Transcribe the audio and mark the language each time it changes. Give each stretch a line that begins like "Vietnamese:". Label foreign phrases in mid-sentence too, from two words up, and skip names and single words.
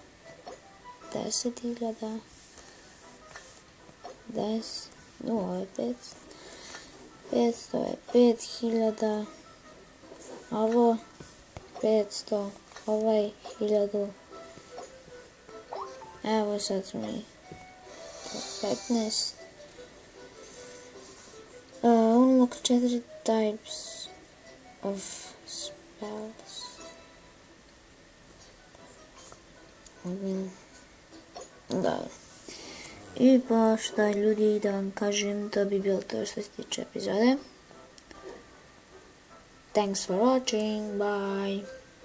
Croatian: 10.000. 10. Ovo je 500. 500 je 5.000. Ovo 500. Ovaj 1000. Evo sad smo mi 15.
English: Unlock 4 types of spells.
Croatian: Dobro. I pa šta ljudi, da vam kažem, to bi bilo to što se tiče epizode.
English: Thanks for watching, bye.